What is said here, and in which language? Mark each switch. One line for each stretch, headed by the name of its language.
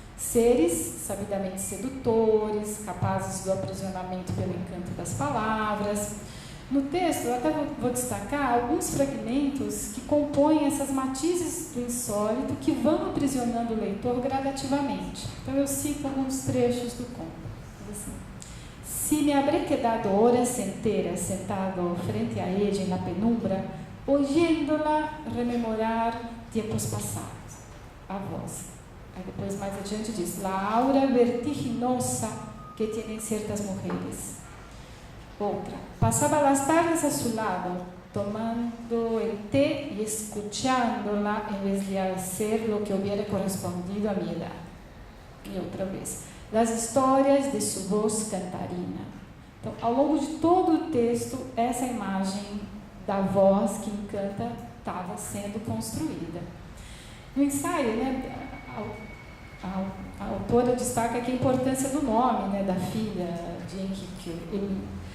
Portuguese: Seres sabidamente sedutores, capazes do aprisionamento pelo encanto das palavras. No texto, eu até vou destacar alguns fragmentos que compõem essas matizes do insólito que vão aprisionando o leitor gradativamente. Então, eu cito alguns trechos do conto.
Spanish: Assim, si me habré quedado horas enteras sentado frente a ella en la penumbra, oyéndola rememorar tiempos passados.
Portuguese: A voz. Aí depois, mais adiante, diz:
Spanish: la aura vertiginosa que tienen ciertas mujeres.
Portuguese: Outra.
Spanish: Pasaba las tardes a su lado, tomando el té y escuchándola en vez de hacer lo que hubiera correspondido a mi edad.
Portuguese: E outra vez.
Spanish: Las histórias de su voz cantarina.
Portuguese: Então, ao longo de todo o texto, essa imagem da voz que encanta estava sendo construída. No ensaio, né, a autora destaca aqui a importância do nome, né, da filha de Enkidu.